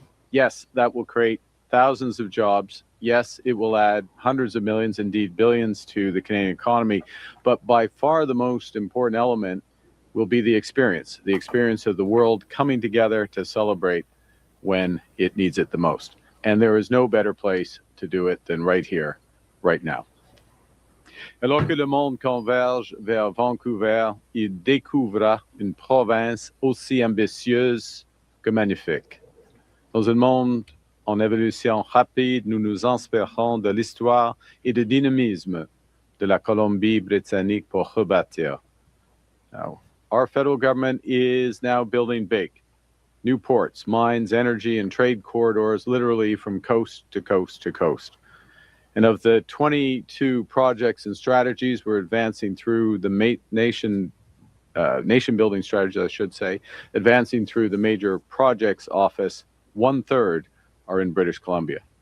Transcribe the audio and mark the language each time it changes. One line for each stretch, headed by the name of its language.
English: Yes, that will create thousands of jobs. Yes, it will add hundreds of millions, indeed billions, to the Canadian economy. But by far the most important element will be the experience of the world coming together to celebrate when it needs it the most. And there is no better place to do it than right here, right now.
French: Alors que le monde converge vers Vancouver, il découvrira une province aussi ambitieuse que magnifique. Dans un monde en évolution rapide, nous nous inspirons de l'histoire et du dynamisme de la Colombie-Britannique pour rebâtir.
English: Now, our federal government is now building big. New ports, mines, energy, and trade corridors, literally from coast to coast to coast. And of the 22 projects and strategies we're advancing through the nation building strategy, I should say, advancing through the major projects office, 1/3 are in British Columbia.